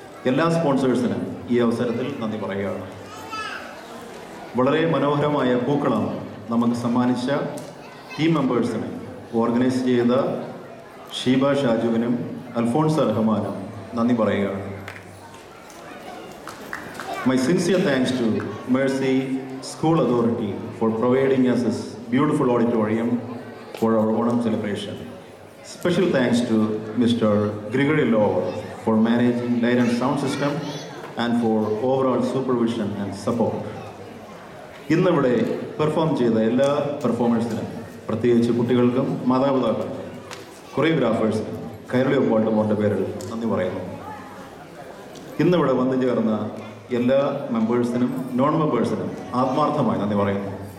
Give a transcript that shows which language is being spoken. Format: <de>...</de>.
<ml>എല്ലാ സ്പോൺസേഴ്സിനും ഈ അവസരത്തിൽ നന്ദി പറയുകയാണ്. വളരെ മനോഹരമായ പൂക്കളം നമുക്ക് സമ്മാനിച്ച ടീം മെമ്പേഴ്സിനെ, ഓർഗനൈസ് ചെയ്ത ഷീബ ഷാജുവിനും അൽഫോൺസ റഹ്മാനും നന്ദി പറയുകയാണ്.</ml> <en>My sincere thanks to Mercy School Authority for providing us this beautiful auditorium for our Onam celebration. Special thanks to Mr. Grigory Lowell for managing light and sound system and for overall supervision and support.</en> <ml>ഇന്നിവിടെ perform ചെയ്ത എല്ലാ പെർഫോമേഴ്സിനും, പ്രത്യേകിച്ച് കുട്ടികൾക്കും മാതാപിതാക്കൾക്കും, കൊറിയോഗ്രാഫേഴ്സിനും കൈരളി ഒപ്പാട്ടുമോൻ്റെ പേരിൽ നന്ദി പറയുന്നു. ഇന്നിവിടെ വന്നു ചേർന്ന എല്ലാ മെമ്പേഴ്സിനും നോൺ മെമ്പേഴ്സിനും ആത്മാർത്ഥമായി നന്ദി പറയുന്നു.</ml>